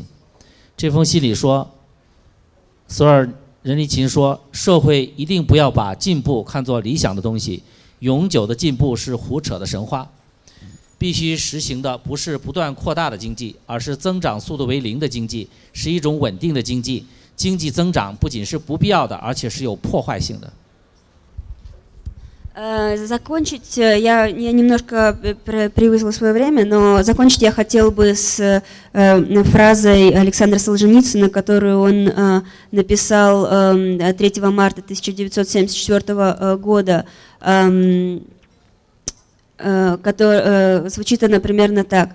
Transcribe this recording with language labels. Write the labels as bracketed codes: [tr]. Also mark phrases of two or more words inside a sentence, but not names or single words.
[zh] 这封信里说，索尔仁尼琴说，社会一定不要把进步看作理想的东西，永久的进步是胡扯的神话。必须实行的不是不断扩大的经济，而是增长速度为0的经济，是一种稳定的经济。经济增长不仅是不必要的，而且是有破坏性的。 [ru] Закончить, я немножко превысила свое время, но закончить я хотел бы с фразой Александра Солженицына, которую он написал 3 марта 1974 года, звучит она примерно так.